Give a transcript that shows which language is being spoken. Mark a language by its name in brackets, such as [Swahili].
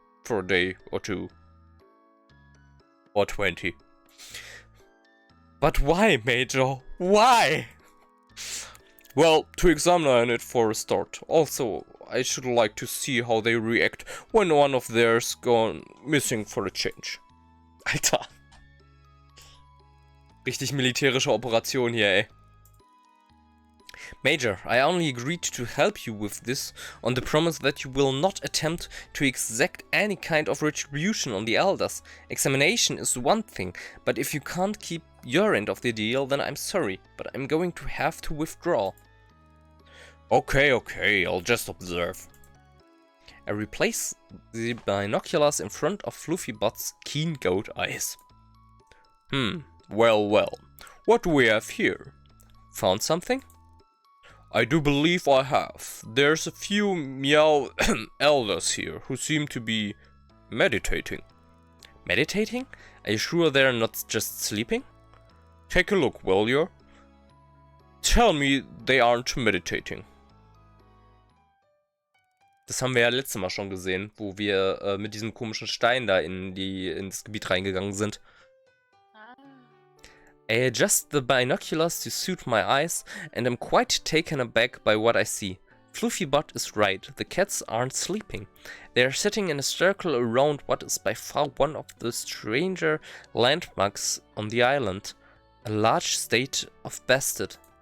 [English] For a day or two. Or 20. But why, Major? Why? Well, to examine it for a start. Also, I should like to see how they react when one of theirs gone missing for a change. [German] Alter. Richtig militärische Operation hier, ey. [English] Major, I only agreed to help you with this on the promise that you will not attempt to exact any kind of retribution on the elders. Examination is one thing, but if you can't keep your end of the deal, then I'm sorry, but I'm going to have to withdraw. Okay, I'll just observe. I replace the binoculars in front of Fluffybutt's keen goat eyes. Well, what do we have here? Found something? I do believe I have. There's a few meow elders here who seem to be meditating. Meditating? Are you sure they're not just sleeping? Take a look, will you? Tell me they aren't meditating. [German] Das haben wir ja letztes Mal schon gesehen, wo wir mit diesem komischen Stein da ins Gebiet reingegangen sind. [English] I adjust the binoculars to suit my eyes, and am quite taken aback by what I see. Fluffybutt is right, the cats aren't sleeping. They are sitting in a circle around what is by far one of the stranger landmarks on the island, a large state of bastard.